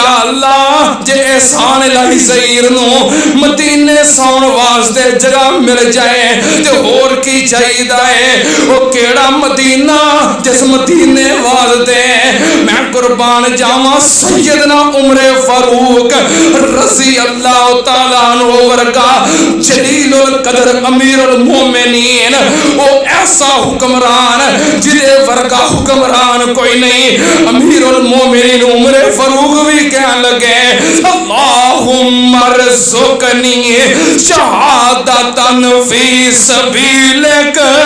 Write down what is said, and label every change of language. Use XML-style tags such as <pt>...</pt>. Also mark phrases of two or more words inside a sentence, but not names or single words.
<pa>اللہ جے احسان الٰہی ظہیر نوں مدینے سون واسطے جگہ مل جائے تے ہور کی چاہیدا ہے، او کیہڑا مدینہ جس مدینے واسطے میں قربان جاواں سیدنا عمرے فاروق</pa> <ar>رضي الله تعالى عنه</ar> <pa>ورگا</pa> <ar>جليل القدر أمير المؤمنين,</ar> <pa>او ایسا حکمران جیہدے ورگا حکمران کوئی نہیں.</pa> <ar>أمير المؤمنين</ar> <pa>عمرے فاروق بھی کہنے لگے,</pa> <ar>اللهم ارزقني شهادة في سبيلك</ar>